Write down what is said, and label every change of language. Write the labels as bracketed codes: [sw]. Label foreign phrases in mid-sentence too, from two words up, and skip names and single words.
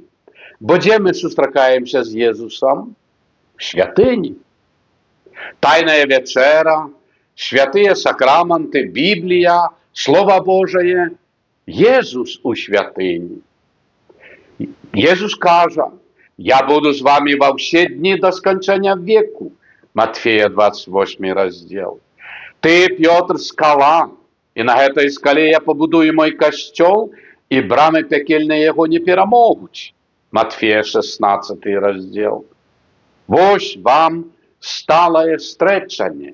[be] Бо дзе мы сустракаемся з Езусам? В святыні. Тайная вячэра, святыя сакраманты, Біблія, Слово Божае, Езус у святыні. Езус кажа: [uk] «Я буду з вами во все дні до скончання веку». [be] Матфея 28 раздел. «Ты, Пётр, скала, і на гэтай скале я побудую мой касцёл, і брамы пекельныя яго не перамогуць». Матфея 16 раздел. Вось вам сталае стрэчанне.